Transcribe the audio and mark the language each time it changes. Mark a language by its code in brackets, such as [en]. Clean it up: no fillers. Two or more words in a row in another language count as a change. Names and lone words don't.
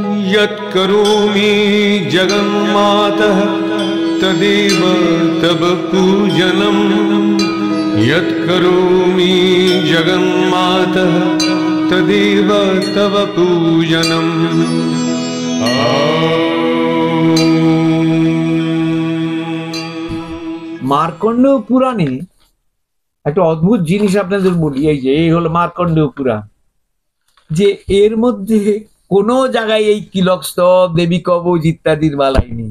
[sa] यत्करोमि जगन्मातः तदेव तव पूजनम् यत्करोमि जगन्मातः तदेव तव पूजनम्। [bn] মার্কণ্ডেয় পুরাণে একটা অদ্ভুত জিনিস আপনাদের বলি, এই হলো মার্কণ্ডেয় পুরাণ, যে এর মধ্যে কোনো জায়গায় এই কিলক স্তব, দেবী কবচ ইত্যাদির বালাই নেই।